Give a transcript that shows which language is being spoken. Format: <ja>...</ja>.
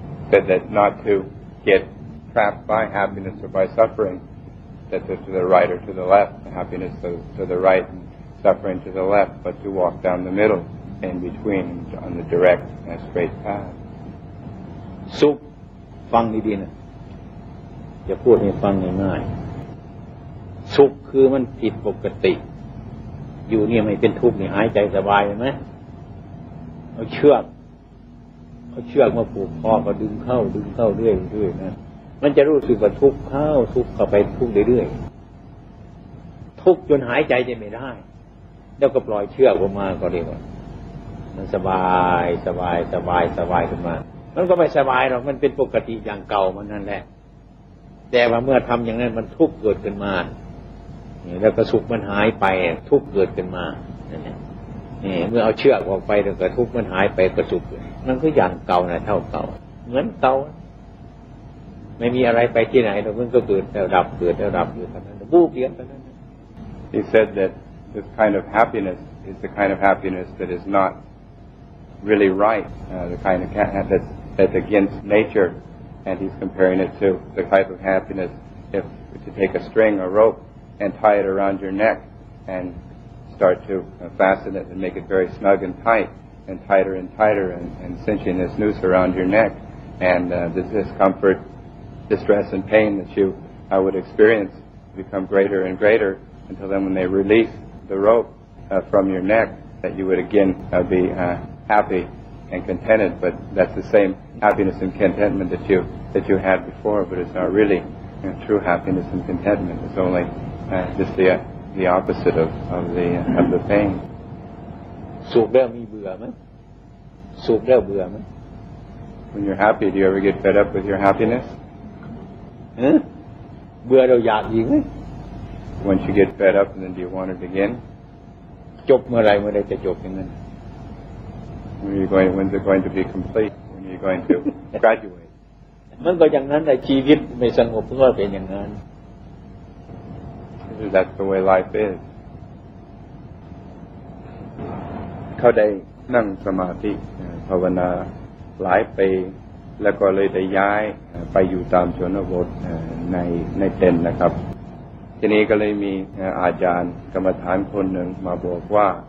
<en>Said that not to get trapped by happiness or by suffering, that to the right or to the left, happiness to the right and suffering to the left, but to walk down the middle, in between, on the direct and straight path.</en> <th>สุขฟังดีๆนะจะพูดให้ฟังง่ายๆสุขคือมันผิดปกติอยู่เนี่ยไม่เป็นทุกข์นี่หายใจสบายไหมเอาเชื อกมาผูกคอก็ดึงเข้าเรื่อยๆนะมันจะรู้สึกว่าทุกข์เข้าไปทุกข์เรื่อยๆทุกข์จนหายใจจะไม่ได้แล้วก็ปล่อยเชือกออกมาก็เรียกว่ามันสบายขึ้นมามันก็ไม่สบายหรอกมันเป็นปกติอย่างเก่ามันนั่นแหละแต่ว่าเมื่อทำอย่างนั้นมันทุกข์เกิดขึ้นมา แล้วก็สุขมันหายไปทุกข์เกิดขึ้นมานั่นแหละเมื่อเอาเชือกออกไปแล้วก็ทุกข์มันหายไปก็สุขมันก็อย่างเก่านะเท่าเก่าเหมือนเก่าไม่มีอะไรไปที่ไหนหรอกมันก็เกิดแล้วดับอยู่เท่านั้นบูบเดียวเท่านั้น</th> <en>He said that this kind of happiness is the kind of happiness that is not really right, the kind of that's against nature, and he's comparing it to the type of happiness if to take a string or rope and tie it around your neck and start to fasten it and make it very snug and tight and tighter and cinching this noose around your neck, and this discomfort, distress and pain that you would experience become greater and greater until then when they release the rope from your neck that you would again be happy and contented, but that's the same happiness and contentment that you had before, but it's not really true happiness and contentment. It's only just the opposite of the pain.</en> <th>สุขแล้วมีเบื่อไหมสุขแล้วเบื่อไหม</th> <en>When you're happy, do you ever get fed up with your happiness?</en> <th>เบื่อเราอยากอีกไหม</th> <en>Once you get fed up, and then do you want it again?</en> <th>จบเมื่อไรจะจบอย่างนั้น</th> <en>When's it going to be complete? When are you going to graduate?</en> <th>มันก็อย่างนั้นแหละชีวิตไม่สงบก็เป็นอย่างนั้น</th> <en>That's the way life is.</en> <th>เขาได้นั่งสมาธิภาวนาหลายปีแล้วก็เลยได้ย้ายไปอยู่ตามชนบทในเต็นท์นะครับทีนี้ก็เลยมีอาจารย์กรรมฐานคนหนึ่งมาบอกว่า</th>